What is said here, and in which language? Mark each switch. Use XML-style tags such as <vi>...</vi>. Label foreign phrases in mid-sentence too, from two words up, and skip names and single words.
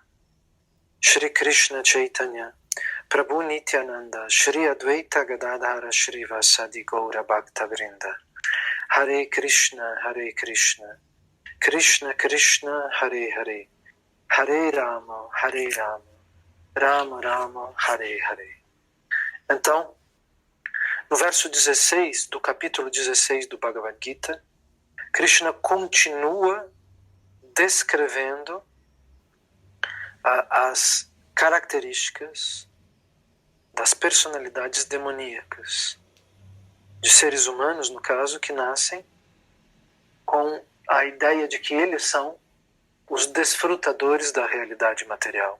<sa>श्री कृष्ण चैतन्य प्रभु नित्यानन्द श्री अद्वैत गदाधर श्री वासादि गौर भक्त वृन्द हरे कृष्ण कृष्ण कृष्ण हरे हरे हरे राम राम राम हरे हरे.</sa> <pt>Então, no verso 16 do capítulo 16 do Bhagavad Gita, Krishna continua descrevendo as características das personalidades demoníacas, de seres humanos, no caso, que nascem com a ideia de que eles são os desfrutadores da realidade material.</pt>